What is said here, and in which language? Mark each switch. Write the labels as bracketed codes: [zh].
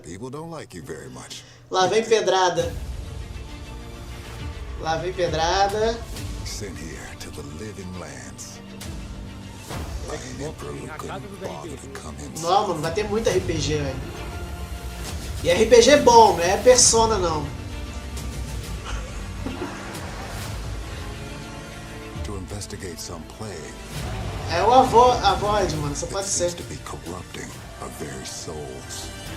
[en] People don't like you very much. [pt] Lá vem pedrada. Lá vem pedrada. [en] Sent here to the living lands. By an emperor who couldn't bother to come inside. [pt] Não, mano, vai ter muito RPG, velho. E RPG bom, não é Persona, não. [en] To investigate some plague. [pt] É o Avoid, mano, só pode ser. [en] To be corrupting our very souls.